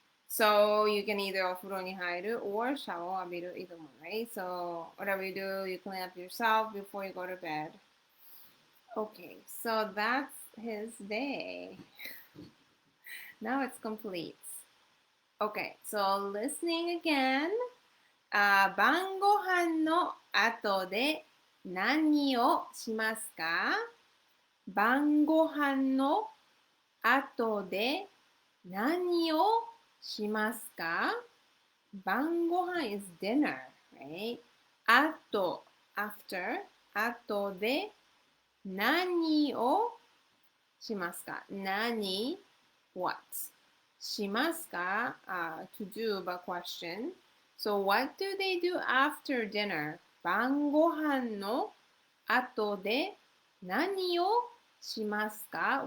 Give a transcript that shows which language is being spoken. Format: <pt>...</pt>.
<en>So you can either</en> <ja>お風呂に入る</ja> <en>or</en> <ja>シャワーを浴びる</ja> <en>either one, right? So whatever you do, you clean up yourself before you go to bed. Okay, so that's his day. Now it's complete. Okay, so listening again.</en> <ja>晩ご飯の後で何をしますか？晩ご飯の後で何をしますか？</ja> <en>晩ご飯 is dinner, right?</en> <ja>後 after 後で何をしますか？</ja> <en>何 what しますか、to do but question. So what do they do after dinner?</en> <ja>晩ご飯の後で何をしますか？</ja>